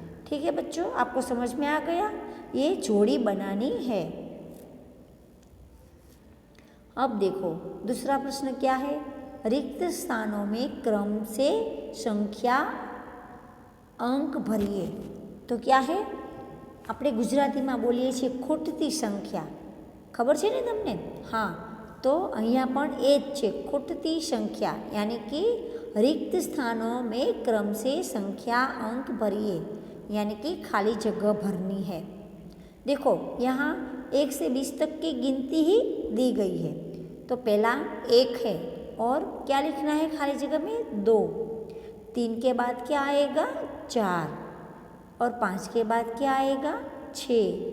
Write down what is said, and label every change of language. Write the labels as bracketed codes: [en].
[hi] ठीक है बच्चों, आपको समझ में आ गया, ये जोड़ी बनानी है। अब देखो दूसरा प्रश्न क्या है, रिक्त स्थानों में क्रम से संख्या अंक भरिए। तो क्या है, [gu] આપણે ગુજરાતીમાં બોલીએ છીએ ખૂટતી સંખ્યા, ખબર છે ને તમને? હા, તો અહીંયા પણ એ જ છે, ખૂટતી [hi] संख्या, यानी कि रिक्त स्थानों में क्रम से संख्या अंक भरिए, यानी कि खाली जगह भरनी है। देखो यहाँ 1 से 20 तक की गिनती ही दी गई है, तो पहला 1 है और क्या लिखना है खाली जगह में 2, 3 के बाद क्या आएगा 4, और 5 के बाद क्या आएगा 6,